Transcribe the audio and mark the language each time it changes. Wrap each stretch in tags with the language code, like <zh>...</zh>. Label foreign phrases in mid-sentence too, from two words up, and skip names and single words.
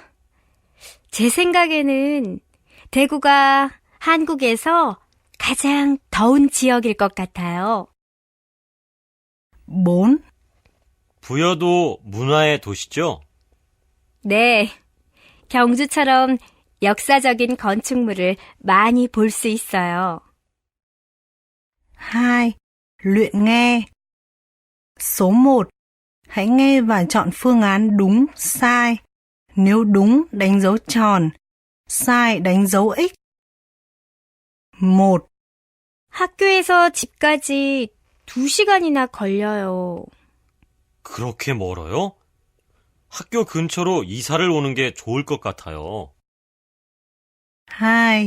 <ko>제 생각에는 대구가 한국에서 가장 더운 지역일 것 같아요. 4. 부여도 문화의 도시죠? 네. 경주처럼 역사적인 건축물을 많이 볼 수 있어요. 2.</ko> <vi>Luyện nghe. Số 1. Hãy nghe và chọn phương án đúng, sai. Nếu đúng, đánh dấu tròn. sai, đánh dấu X. 1.</vi> <ko>학교에서 집까지 2시간이나 걸려요. 그렇게 멀어요? 학교 근처로 이사를 오는 게 좋을 것 같아요. 2.</ko>